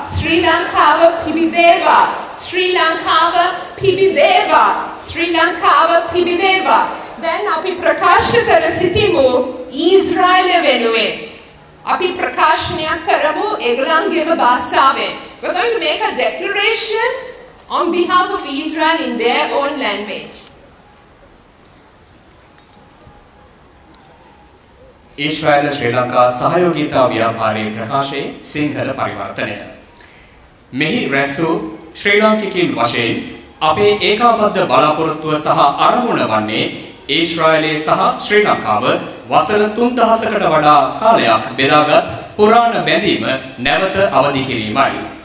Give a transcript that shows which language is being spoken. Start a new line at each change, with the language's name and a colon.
Sinhala: ශ්‍රී ලංකාව පිබිදේවා. ශ්‍රී ලංකාව පිබිදේවා. ශ්‍රී ලංකාව පිබිදේවා. දැන් අපි ප්‍රකාශ කර සිටිමු ඊශ්‍රායල වෙනුවෙන්. අපි ප්‍රකාශනයක් කරමු ඒගොල්ලන්ගේම භාෂාවෙන්.
English: We're going to make a declaration on behalf of Israel in their own language.
Sinhala: Israel ශ්‍රී ලංකා සහයෝගීතා ව්‍යාපාරයේ ප්‍රකාශයේ සිංහල පරිවර්තනය. මෙහි රැස් වූ ශ්‍රී ලාංකිකයින් වශයෙන් අපේ ඒකාබද්ධ බලාපොරොත්තුව සහ අරමුණ වන්නේ ඊශ්‍රායලයේ සහ ශ්‍රී ලංකාව වසර 3000කට වඩා කාලයක් බෙදාගත් පුරාණ බැඳීම නැවත අවදි කිරීමයි.